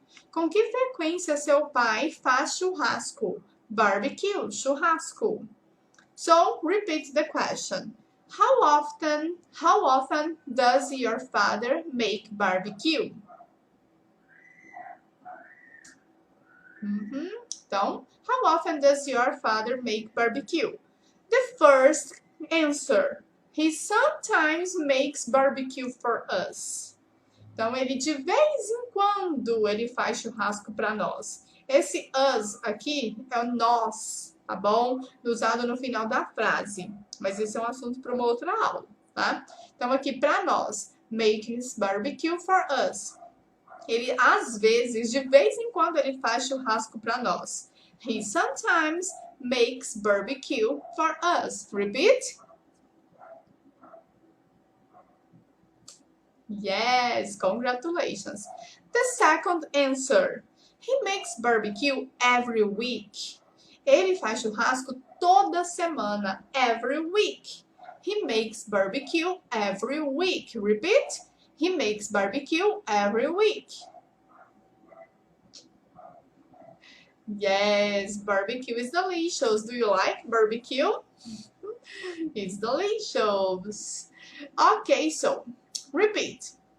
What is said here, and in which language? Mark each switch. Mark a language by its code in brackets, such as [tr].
[pt] Com que frequência seu pai faz churrasco? Barbecue, churrasco. [en] So, repeat the question. How often does your father make barbecue? Então, how often does your father make barbecue? The first answer, he sometimes makes barbecue for us. [pt] Então, ele de vez em quando ele faz churrasco para nós. Esse us aqui é o nós, tá bom? Usado no final da frase. Mas esse é um assunto para uma outra aula, tá? Então, aqui para nós, [en] makes barbecue for us. [pt] Ele, às vezes, de vez em quando, ele faz churrasco para nós. [en] He sometimes makes barbecue for us. Repeat. Yes, congratulations. The second answer. He makes barbecue every week. [pt] Ele faz churrasco toda semana. [en] Every week. He makes barbecue every week. Repeat. He makes barbecue every week. Yes, barbecue is delicious. Do you like barbecue? It's delicious. Okay, so repeat.